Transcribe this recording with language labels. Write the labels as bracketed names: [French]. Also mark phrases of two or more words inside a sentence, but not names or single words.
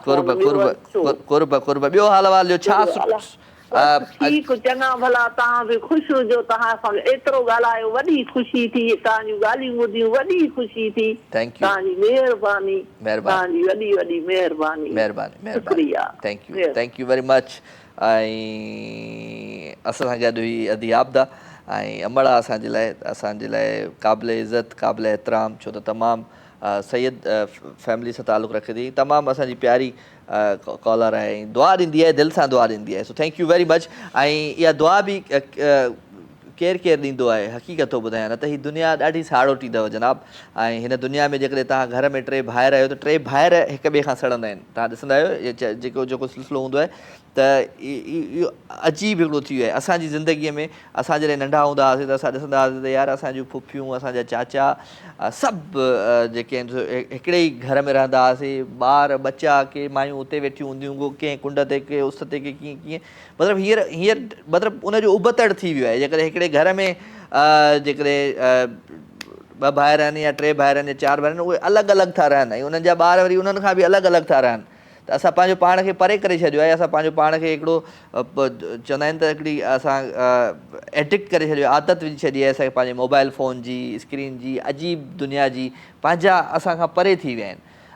[Sindhi] कुर्ब ॿियो हाल वाल जो छा? ठीकु, चङा भला। तव्हां बि ख़ुशि हुजो, तव्हां सां एतिरो ॻाल्हायो, वॾी ख़ुशी थी। तव्हांजूं ॻाल्हियूं ॿुधियूं, वॾी ख़ुशी थी। तव्हांजी महिरबानी, तव्हांजी वॾी वॾी महिरबानी, शुक्रिया, [English] Thank you very much. [Sindhi] ऐं असां सां गॾु हुई अदी आबदा ऐं अमड़ा असांजे लाइ क़ाबिल इज़त, क़ाबिल एतिराम, छो त तमामु सैयद फैमिली सां तालुक़ु रखे थी, तमामु असांजी प्यारी कॉलर आहे ऐं दुआ ॾींदी आहे, दिलि सां दुआ ॾींदी आहे। [English] So thank you very much. [Sindhi] ऐं इहा दुआ बि केरु केरु ॾींदो आहे, हक़ीक़त थो ॿुधायां, न त हीअ दुनिया ॾाढी साड़ोटी अथव जनाब। ऐं हिन दुनिया में जेकॾहिं तव्हां घर में टे भाइर आहियो त टे भाइर हिक ॿिए खां सड़ंदा आहिनि। तव्हां ॾिसंदा आहियो जेको सिलसिलो हूंदो आहे, त इहो अजीब हिकिड़ो थी वियो आहे। असांजी ज़िंदगीअ में असां जॾहिं नंढा हूंदा हुआसीं त असां ॾिसंदा हुआसीं त यार असांजूं फुफियूं, असांजा चाचा सभु जेके आहिनि हिकिड़े ई घर में रहंदा हुआसीं। ॿार बच्चा के मायूं उते वेठियूं हूंदियूं, कंहिं कुंड ते, के उस ते, के कीअं कीअं, मतिलबु हींअर मतिलबु उनजो उबतड़ थी वियो आहे। जेकॾहिं हिकिड़े घर में जेकॾहिं ॿ भाइर आहिनि या टे भाइर आहिनि या चारि भाइर आहिनि, उहे अलॻि अलॻि था रहनि ऐं उन्हनि जा ॿार वरी उन्हनि खां बि अलॻि अलॻि था रहनि। त असां पंहिंजो पाण खे परे करे छॾियो आहे। असां पंहिंजो पाण खे हिकिड़ो चवंदा आहिनि त हिकिड़ी असां एडिक्ट करे छॾियो, आदत विझी छॾी आहे असांखे पंहिंजे [English] mobile phone [Sindhi] जी, स्क्रीन जी, अजीब दुनिया जी, पंहिंजा असां खां परे थी विया आहिनि।